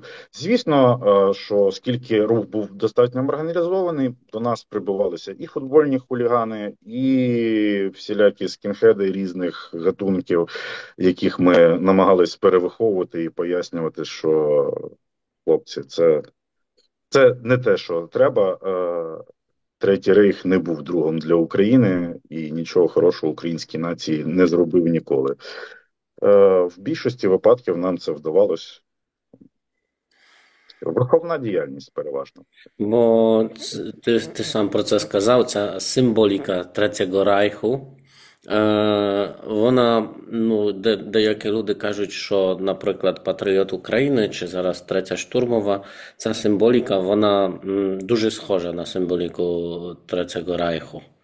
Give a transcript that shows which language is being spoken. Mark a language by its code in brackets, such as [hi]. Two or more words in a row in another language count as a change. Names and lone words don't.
[uk] Звісно, що оскільки рух був достатньо маргіналізований, до нас прибувалися і футбольні хулігани, і всілякі скінхеди різних гатунків, яких ми намагались перевиховувати і пояснювати, що хлопці, це не те, що треба. Третій рейх не був другом для України і нічого хорошого українській нації не зробив ніколи. В більшості випадків нам це вдавалось. Виховна діяльність переважно. [pl] Bo ty sam [uk] про це сказав, ця символіка Третього Райху, вона, ну, деякі люди кажуть, що, наприклад, Патріот України чи зараз Третя штурмова, ця символіка, вона дуже схожа на символіку Третього Райху.